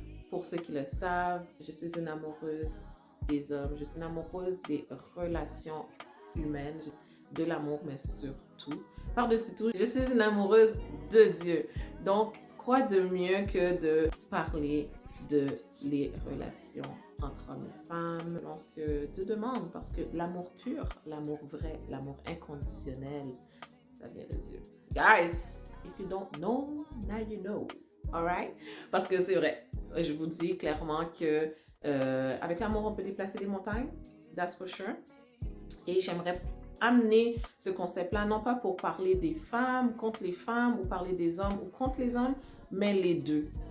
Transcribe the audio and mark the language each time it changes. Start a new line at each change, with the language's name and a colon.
French: Pour ceux qui le savent, je suis une amoureuse des hommes, je suis une amoureuse des relations humaines, de l'amour, mais surtout, par-dessus tout, je suis une amoureuse de Dieu. Donc, quoi de mieux que de parler de les relations entre hommes et femmes, lorsque tu demandes, parce que l'amour pur, l'amour vrai, l'amour inconditionnel, ça vient de Dieu.
English: Guys, if you don't know, now you know. Alright?
French: Parce que c'est vrai, je vous dis clairement que avec l'amour, on peut déplacer des montagnes.
English: That's for sure.
French: Et j'aimerais amener ce concept-là, non pas pour parler des femmes contre les femmes ou parler des hommes ou contre les hommes, mais les deux.